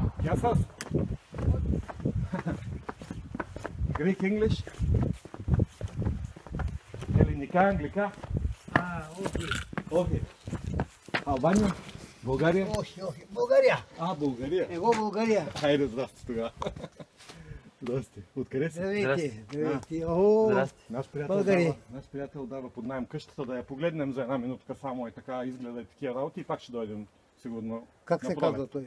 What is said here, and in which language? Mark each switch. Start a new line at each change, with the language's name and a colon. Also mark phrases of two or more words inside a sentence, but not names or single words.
English: Kansas? Greek English?
Greek: Ελληνικά, αγγλικά? Όχι. Όχι. Αλбания? България? Όχι, όχι. България. България. Εγώ България.
Bulgarian: Хайде, здрасти тогава. Здрасти. Откъде си? Здравейте. Здравейте. О, Наш приятел дава под найем къщата, да я погледнем за една минутка само и така изгледа и такива работи и пак ще дойдем сигурно. как се казва той?